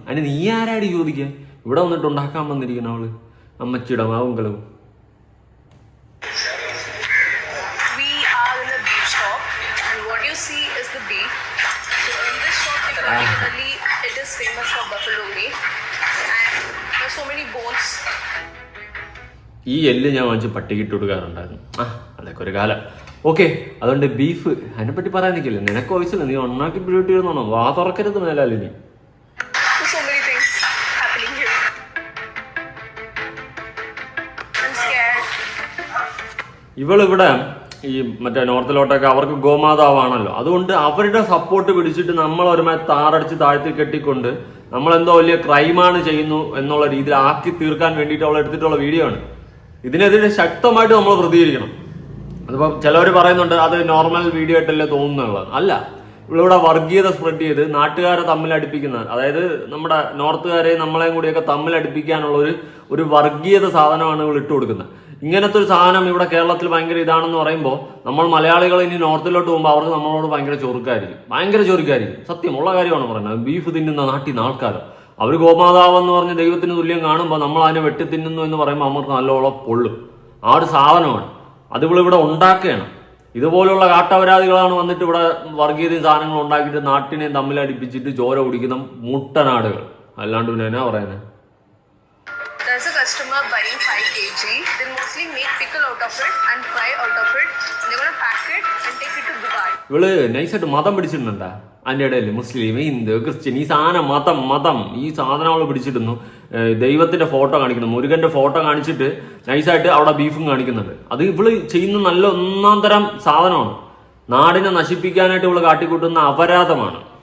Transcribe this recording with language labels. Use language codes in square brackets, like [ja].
[ml] അതിന് നീ ആരാടി ചോദിക്കാൻ? ഇവിടെ വന്നിട്ട് ഉണ്ടാക്കാൻ വന്നിരിക്കുന്ന അവള് അമ്മച്ചിയുടെ മാവും കളവും. [en] We are in a beef shop, and what you see is the beef. So in this shop, particularly, it is famous for buffalo meat, and there are so many bones. [ml] ഈ എല്ല് ഞാൻ വാങ്ങിച്ച് പട്ടിക്കിട്ട് കൊടുക്കാറുണ്ടായിരുന്നു. അതൊക്കെ ഒരു കാലം. ഓക്കെ, അതുകൊണ്ട് beef അതിനെപ്പറ്റി പറയാൻ നിൽക്കില്ല. നിനക്ക് വയസ്സില്ല, നീ ഒന്നാക്കി ബ്യൂട്ടി ഇരുന്നോണോ? വാ തുറക്കരുത് മേലാലിനി. [en] So many things happening here. I'm scared. [ml] ഇവളിവിടെ ഈ മറ്റേ നോർത്തിലോട്ടൊക്കെ അവർക്ക് ഗോമാതാവാണല്ലോ. അതുകൊണ്ട് അവരുടെ സപ്പോർട്ട് പിടിച്ചിട്ട് നമ്മളൊരുമായി താറടിച്ച് താഴ്ത്തി കെട്ടിക്കൊണ്ട് നമ്മളെന്തോ വലിയ ക്രൈമാണ് ചെയ്യുന്നു എന്നുള്ള രീതിയിൽ ആക്കി തീർക്കാൻ വേണ്ടിയിട്ട് അവൾ എടുത്തിട്ടുള്ള വീഡിയോ ആണ്. ഇതിനെതിരെ ശക്തമായിട്ട് നമ്മൾ പ്രതികരിക്കണം. അതിപ്പോൾ ചിലവർ പറയുന്നുണ്ട് അത് നോർമൽ വീഡിയോ ആയിട്ടല്ലേ തോന്നുന്നുള്ളത്. അല്ല, ഇവിടെ വർഗീയത സ്പ്രെഡ് ചെയ്ത് നാട്ടുകാരെ തമ്മിലടിപ്പിക്കുന്ന, അതായത് നമ്മുടെ നോർത്തുകാരെ നമ്മളെയും കൂടിയൊക്കെ തമ്മിലടിപ്പിക്കാനുള്ള ഒരു വർഗീയത സാധനമാണ് ഇവൾ ഇട്ട് കൊടുക്കുന്നത്. ഇങ്ങനത്തെ ഒരു സാധനം ഇവിടെ കേരളത്തിൽ ഭയങ്കര ഇതാണെന്ന് പറയുമ്പോൾ നമ്മൾ മലയാളികൾ ഇനി നോർത്തിലോട്ട് പോകുമ്പോൾ അവർക്ക് നമ്മളോട് ഭയങ്കര ചൊറുക്കായിരിക്കും. സത്യമുള്ള കാര്യമാണ് പറയുന്നത്. ബീഫ് തിന്നുന്ന നാട്ടിൽ നിന്ന് ആൾക്കാർ അവർ ഗോമാതാവെന്ന് പറഞ്ഞ് ദൈവത്തിന് തുല്യം കാണുമ്പോൾ നമ്മൾ അതിനെ വെട്ടി തിന്നുന്നു എന്ന് പറയുമ്പോൾ അവർക്ക് നല്ലോളം പൊള്ളും. ആ ഒരു സാധനമാണ് അത് ഇവിടെ ഉണ്ടാക്കുകയാണ്. ഇതുപോലുള്ള കാട്ടപരാധികളാണ് വന്നിട്ട് ഇവിടെ വർഗീയതയും സാധനങ്ങൾ ഉണ്ടാക്കിയിട്ട് നാട്ടിനെയും തമ്മിലടിപ്പിച്ചിട്ട് ചോര കുടിക്കുന്ന മുട്ടനാടുകൾ. അല്ലാണ്ട് പിന്നെ എന്നാ പറയുന്നത്? [en] There's a customer buying 5 kg. They mostly make pickle out of it and fry out of it. They're gonna pack it and take it to Dubai. [ml] ഇവള് നൈസായിട്ട് മതം പിടിച്ചിട്ടുണ്ടാ. അതിൻ്റെ ഇടയിൽ മുസ്ലിം, ഹിന്ദു, ക്രിസ്ത്യൻ, ഈ സാധനം മതം ഈ സാധനം അവള് പിടിച്ചിടുന്നു. ദൈവത്തിന്റെ ഫോട്ടോ കാണിക്കുന്നു, മുരുകന്റെ ഫോട്ടോ കാണിച്ചിട്ട് നൈസായിട്ട് അവിടെ ബീഫും കാണിക്കുന്നുണ്ട്. അത് ഇവള് ചെയ്യുന്ന നല്ല ഒന്നാം തരം സാധനമാണ്. നാടിനെ നശിപ്പിക്കാനായിട്ട് ഇവള് കാട്ടിക്കൂട്ടുന്ന അപരാധമാണ്.